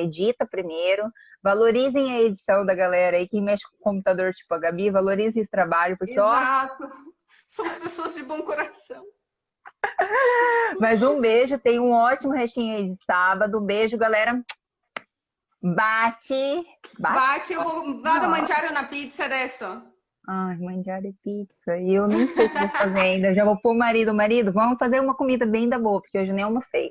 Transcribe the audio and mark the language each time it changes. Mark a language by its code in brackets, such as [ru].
[pt] Edita primeiro. Valorizem a edição da galera aí. Quem mexe com o computador, tipo a Gabi, valorize esse trabalho, porque, ó, Exato. Somos pessoas de bom coração. mais um beijo. Tenha um ótimo restinho aí de sábado. Um beijo, galera. Bate. Bate. [it] Bate, vado a mangiare una pizza adesso. Ai, mangiare pizza. [pt] E eu nem sei o que eu vou fazer ainda. Eu já vou pôr o marido. Marido, vamos fazer uma comida bem da boa, porque hoje eu nem almocei.